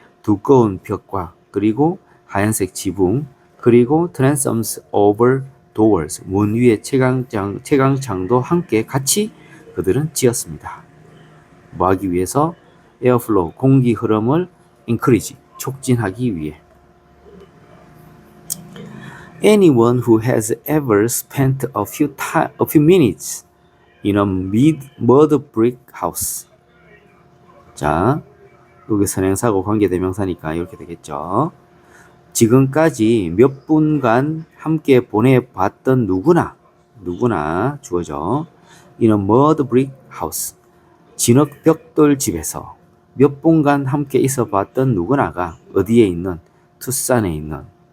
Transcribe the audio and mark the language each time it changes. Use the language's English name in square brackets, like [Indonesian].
[Korean] 두꺼운 벽과, 그리고 하얀색 지붕, 그리고 [English] transoms over doors, [Korean] 문 위에 채광창도 함께 같이 그들은 지었습니다. 뭐 하기 위해서? 에어플로우, 공기 흐름을 encourage, 촉진하기 위해. [English] Anyone who has ever spent a few minutes in a mud brick house. [Korean] 자, 여기 선행사고 관계대명사니까 이렇게 되겠죠. 지금까지 몇 분간 함께 보내봤던 누구나 주어져. [English] In a mud brick house. [Korean] 진흙 벽돌 집에서 몇 분간 함께 있어봤던 누구나가 어디에 있는? 투싼에 있는.